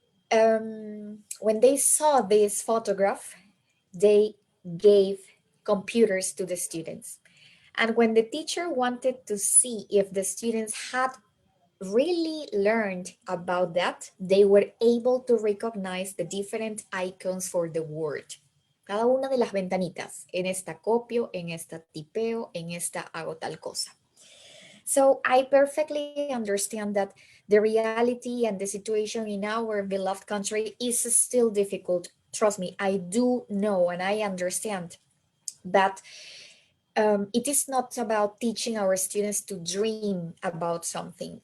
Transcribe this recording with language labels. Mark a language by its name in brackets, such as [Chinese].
[English] When they saw this photograph, they gave computers to the students. And when the teacher wanted to see if the students had really learned about that, they were able to recognize the different icons for the word. [Spanish] Cada una de las ventanitas. En esta copio, en esta tipeo, en esta hago tal cosa. [English] So I perfectly understand that the reality and the situation in our beloved country is still difficult. Trust me, I do know and I understand that it is not about teaching our students to dream about something.